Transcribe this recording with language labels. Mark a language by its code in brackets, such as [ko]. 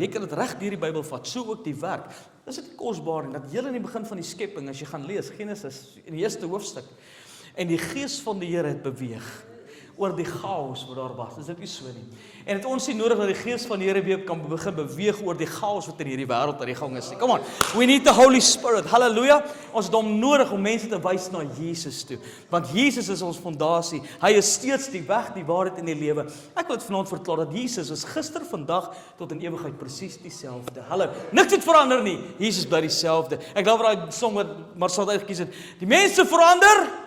[af] Jy kan dit reg deur die Bybel vat, so ook die werk. Dis dit kosbaar en dat heel in die begin van die skepping, as jy gaan lees Genesis in die eerste hoofstuk, en die Gees van die Here het beweeg oor die chaos wat daar was. Is dit nie so nie? En het ons nie nodig dat die Gees van die Here weer kan begin beweeg oor die chaos wat in hierdie wêreld aan die gang is nie. [en] Come on, we need the Holy Spirit. Halleluja. [af] Ons het hom nodig om mense te wys na Jesus toe. Want Jesus is ons fondasie. Hy is steeds die weg, die waarheid en die lewe. Ek wil dit vanaand verklaar dat Jesus is gister, vandag tot in ewigheid presies dieselfde. Hallo. Niks het verander nie. Jesus bly dieselfde. Ek glo daai song wat Marcel uitgekies het. Die mense verander.